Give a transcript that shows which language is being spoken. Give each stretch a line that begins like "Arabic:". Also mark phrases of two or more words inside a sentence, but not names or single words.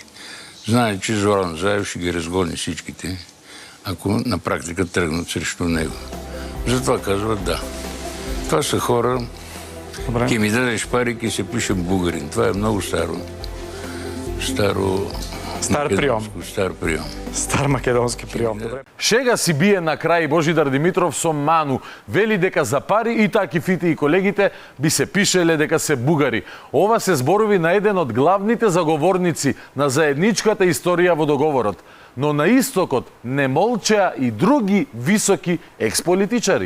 Bulgarian: Знае, че Зоран Заев ще ги разгони всичките, ако на практика тръгнат срещу него. Затова казват да. Това са хора,
Macedonian: ке ми дадеш пари, ке се пишем
Bulgarian: българин. Това е много стар прием. Стар македонски прием. Добре.
Macedonian: Шега си бие на крај Божидар Димитров со ману. Вели дека за пари и таки фити и колегите би се пишеле дека се бугари. Ова се зборови на еден од главните заговорници на заедничката историја во договорот. Но на истокот не молчеа и други високи експолитичари.